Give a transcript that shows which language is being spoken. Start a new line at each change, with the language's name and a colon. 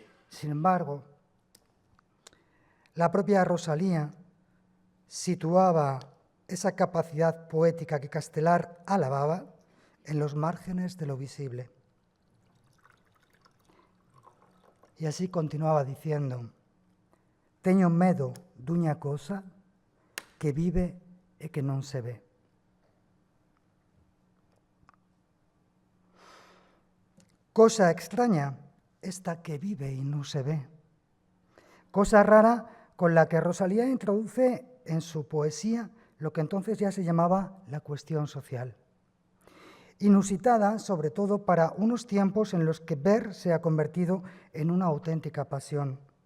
Spanish: Sin embargo, la propia Rosalía situaba esa capacidad poética que Castelar alababa en los márgenes de lo visible. Y así continuaba diciendo:
Galician: «Teño medo dunha cosa que vive e que non se ve».
Spanish: Cosa extraña, esta que vive y no se ve. Cosa rara con la que Rosalía introduce en su poesía lo que entonces ya se llamaba la cuestión social. Inusitada, sobre todo para unos tiempos en los que ver se ha convertido en una auténtica pasión.